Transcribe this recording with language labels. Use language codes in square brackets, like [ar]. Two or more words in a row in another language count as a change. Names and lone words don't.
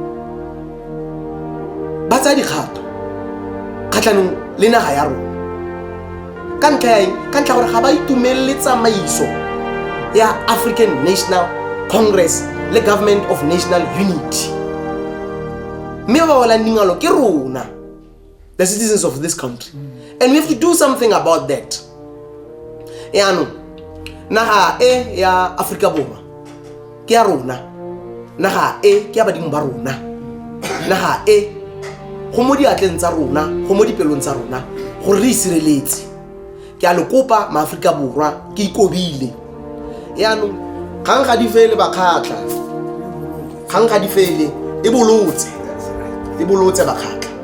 [tn] ba tsa dikgato kgatlhanong le naga ya rona ka ntlha gore ga ba itumelele tsamaiso ya African National Congress le Government of National Unity mme ba wala ningalo ke rona [en] the citizens of this country and we have to do something about that. [tn] Yano naga e ya Afrika Borwa ke ya rona naga e ke ya badimo ba rona naga e go mo diatleng tsa rona go mo dipelong tsa rona gore re isireletse ke a le kopa maAfrika Borwa ke ikobile yano gang ga di fele bakgatla gang ga di fele e bolotse bakgatla